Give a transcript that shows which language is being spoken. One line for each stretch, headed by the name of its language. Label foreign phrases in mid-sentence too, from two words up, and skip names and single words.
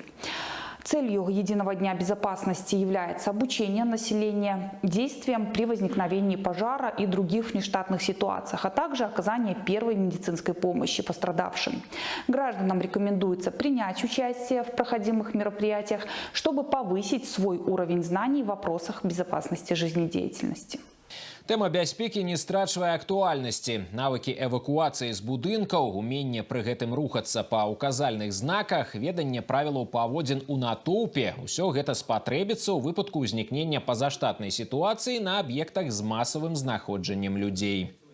Russian: Целью Единого дня безопасности является обучение населения действиям при возникновении пожара и других внештатных ситуациях, а также оказание первой медицинской помощи пострадавшим. Гражданам рекомендуется принять участие в проходимых мероприятиях, чтобы повысить свой уровень знаний в вопросах безопасности жизнедеятельности.
Belarusian: Тэма бяспекі не страчвае актуальнасці. Навыкі эвакуацыі з будынкаў, уменне пры гэтым рухацца па ўказальных знаках, веданне правілаў паводзін у натоўпе – усё гэта спатрэбіцца ў выпадку ўзнікнення пазаштатнай сітуацыі на аб'ектах з масавым знаходжаннем людзей.